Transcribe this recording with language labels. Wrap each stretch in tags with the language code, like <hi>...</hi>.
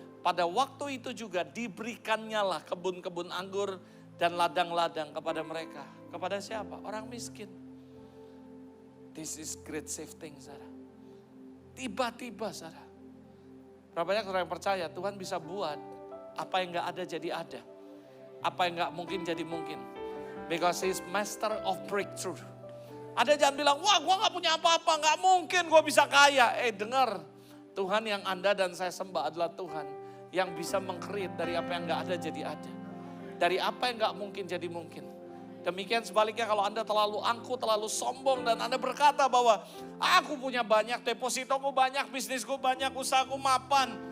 <id>Pada waktu itu juga diberikannya lah kebun-kebun anggur dan ladang-ladang kepada mereka. Kepada siapa? Orang miskin.</id> <en>This is great shifting,</en> <id>saudara. Tiba-tiba, saudara. Berapa banyak orang yang percaya Tuhan bisa buat apa yang gak ada jadi ada. Apa yang gak mungkin jadi mungkin.</id> <en>Because He is master of breakthrough.</en> <id>Ada jangan bilang, wah gue gak punya apa-apa, gak mungkin gue bisa kaya. Dengar, Tuhan yang Anda dan saya sembah adalah Tuhan yang bisa meng-create dari apa yang gak ada jadi ada. Dari apa yang gak mungkin jadi mungkin. Demikian sebaliknya kalau Anda terlalu angkuh, terlalu sombong dan Anda berkata bahwa aku punya banyak, depositoku banyak, bisnisku banyak, usahaku mapan.</id>